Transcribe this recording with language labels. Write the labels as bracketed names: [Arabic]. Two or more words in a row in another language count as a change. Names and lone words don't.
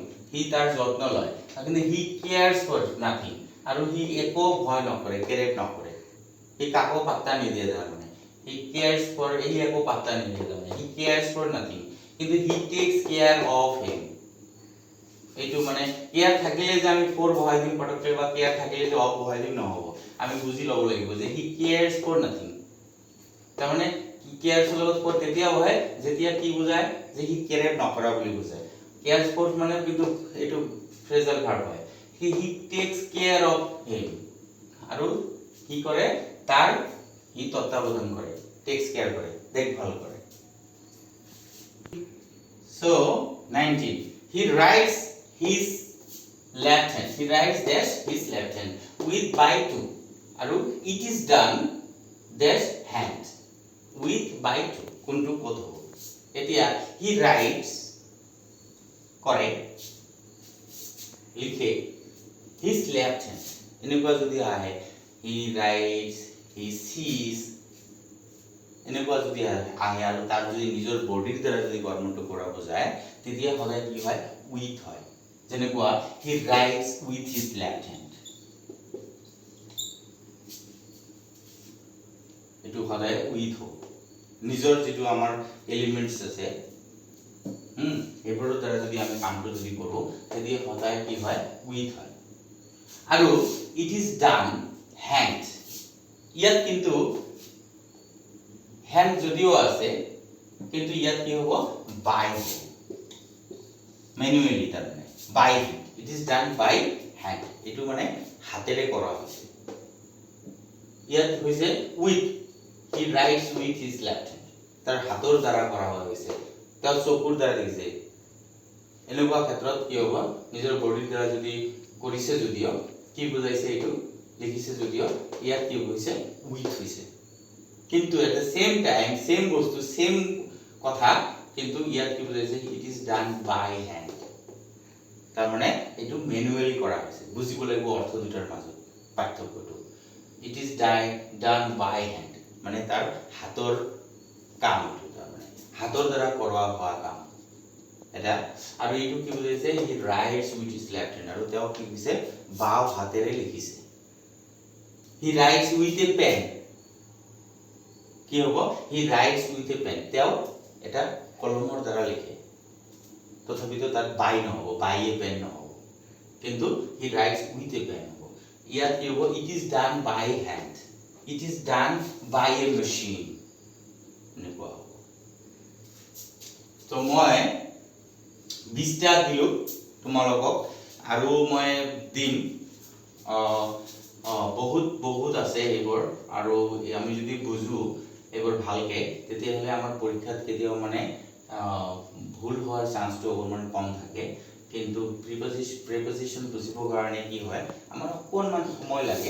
[Assamese] he তাৰ যত্ন লয় কিন্তু [English] he cares for nothing [Assamese] আৰু he একো ভয় নকৰে কেয়াৰ নকৰে he কাকো পাত্তা নিদিয়ে তাৰমানে [English] he cares for [Assamese] he একো পাত্তা নিদিয়ে তাৰমানে [English] he cares for nothing [Assamese] কিন্তু [English] he takes care of him [Assamese] এইটো মানে কেয়ার থাকিলে যে আমি for বহাই দিম পটককে বা কেয়ার থাকিলে যে অফ বহাই দিম নহব আমি বুজি লব লাগিব যে [English] he cares for nothing [Assamese] তাৰমানে cares লগত for তেতিয়া হয় যেতিয়া কি বুজায় যে [English] he care [Assamese] নকৰা বুলি বুজায় [English] cares for [Assamese] মানে কিন্তু এটো ফ্ৰেজাল ভার্ব হয় [English] he takes care of him [Assamese] আৰু কি কৰে তাৰ হি তত্ত্বাৱধান কৰে [English] takes care [Assamese] কৰে দেখভাল কৰে [English] so 19 he writes his left hand he writes dash his left hand with by to আৰু it is done dash hand with by to [Assamese] কোনটো ক'ত হ'ব এতিয়া [English] he writes কৰে [Assamese] লিখে [English] his left hand [Assamese] এনেকুৱা যদি আহে [English] he writes he sees [Assamese] এনেকুৱা যদি আহে আৰু তাৰ যদি নিজৰ বডিৰ দ্বাৰা যদি কৰ্মটো কৰাব যায় তেতিয়া সদায় কি হয় with হয় যেনেকুৱা [English] he writes with his left hand [Assamese] এটো সদায় with হ'ব নিজৰ যেটো আমাৰ এলিমেন্টস আছে এবোৰৰ দ্বাৰা যদি আমি কামটো যদি কৰো তেতিয়া সদায় কি হয় with হয় আৰু [English] it is done hand [Assamese] ইয়াত কিন্তু hand যদিও আছে কিন্তু ইয়াত কি হ'ব by ম্যানুয়ালি তাৰমানে by [English] it is done by hand [Assamese] এটো মানে হাতেৰে কৰা হৈছে ইয়াত হৈছে with [English] he writes with his left hand [Assamese] তাৰ হাতৰ দ্বাৰা কৰা হৈছে তাৰ চকুৰ দ্বাৰা লিখিছে এনেকুৱা ক্ষেত্ৰত কি হ'ব নিজৰ বডিৰ দ্বাৰা যদি কৰিছে যদিও কি বুজাইছে এটো লিখিছে যদিও ইয়াত কি হৈছে with হৈছে কিন্তু [English] at the same time same [Assamese] বস্তু same কথা কিন্তু ইয়াত কি বুজাইছে [English] it is done by hand [Assamese] তাৰ মানে এটো ম্যানুয়ালি কৰা হৈছে বুজিব লাগিব অৰ্থ দুটাৰ মাজত পাৰ্থক্যটো [English] it is done by hand [Assamese] মানে তাৰ হাতৰ কাম তাৰ মানে হাতৰ দ্বাৰা কৰা হোৱা কাম এটা আৰু এইটো কি বুজাইছে [English] he writes with his left hand [Assamese] আৰু তেওঁ কি লিখিছে বাও হাতেৰে লিখিছে [English] he writes with a pen [Assamese] কি হ'ব [English] he writes with a pen [Assamese] তেওঁ এটা কলমৰ দ্বাৰা লিখে তথাপিতো তাত by নহব [English] by a pen [Assamese] নহব কিন্তু [English] he writes with a pen [Assamese] হ'ব ইয়াত কি হ'ব [English] it is done by hand it is done by a machine [Assamese] এনেকুৱা হ'ব তো মই 20টা দিলো তোমালোকক আৰু মই দিম বহুত আছে এইবোৰ আৰু আমি যদি বুজো এইবোৰ ভালকে তেতিয়া হলে আমাৰ পৰীক্ষাত কেতিয়াও মানে ভুল হোৱাৰ চান্সটো অকমান কম থাকে কিন্তু প্ৰিপজিশন বুজিবৰ কাৰণে কি হয় আমাৰ অকনমান সময় লাগে